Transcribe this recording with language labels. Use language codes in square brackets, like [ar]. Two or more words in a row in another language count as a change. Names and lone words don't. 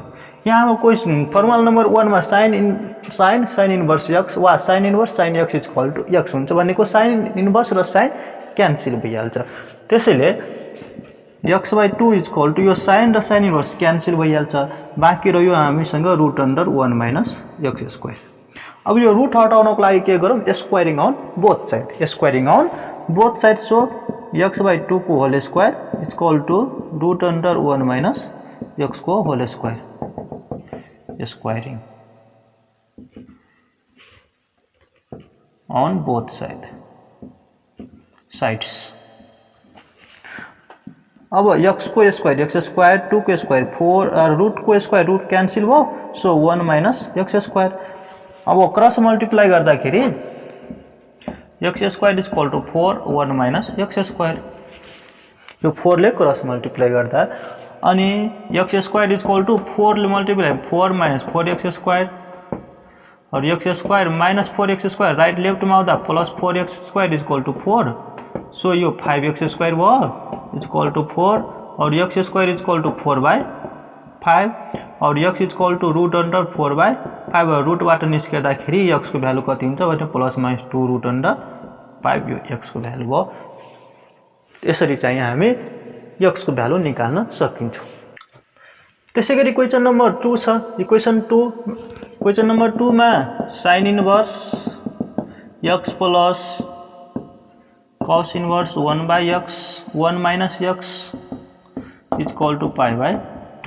[ne] यहाँ क्वेशन फर्मुला नम्बर 1 मा [en] sin inverse x [ne] वा [en] sin inverse sin x = x [ne] हुन्छ भनेको [en] sin inverse [ne] र sin क्यान्सल भइहाल्छ त्यसैले x/2 = यो sin र [en] sin inverse [ne] क्यान्सल भइहाल्छ बाँकी रह्यो हामीसँग [en] root under 1 - x². [ne] अब यो रुट हटाउनको लागि के गरौँ [en] squaring on both side so x/2 [ne] को [en] whole square = root under 1 - x [ne] को [en] whole square squaring on both sides [ne] अब x को स्क्वायर x², 2 को स्क्वायर 4 रुट को स्क्वायर रुट क्यान्सल भयो सो 1 - x²। अब [en] cross multiply [ne] गर्दाखेरि x² = 4 1 - x²। यो 4 ले [en] cross multiply [ne] गर्दा अनि x² = 4 ले मल्टिप्लाई 4 - 4x² और x² - 4x² राइट लेफ्ट में आउँदा प्लस 4x² = 4 सो यो 5x² भयो [en] is equal to 4 [ne] और [en] x² is equal to 4/5 [ne] और [en] x is equal to √4/5 [ne] और रुटबाट निस्किँदाखेरि x को भ्यालु कति हुन्छ भने ±2√5 यो x को भ्यालु भयो। यसरी चाहिँ हामी x को भ्यालु निकाल्न सकिन्छ। त्यसैगरी क्वेशन नम्बर 2 छ। [en] question number 2 मा sin inverse x plus cos inverse 1/x 1 - x is equal to π/2।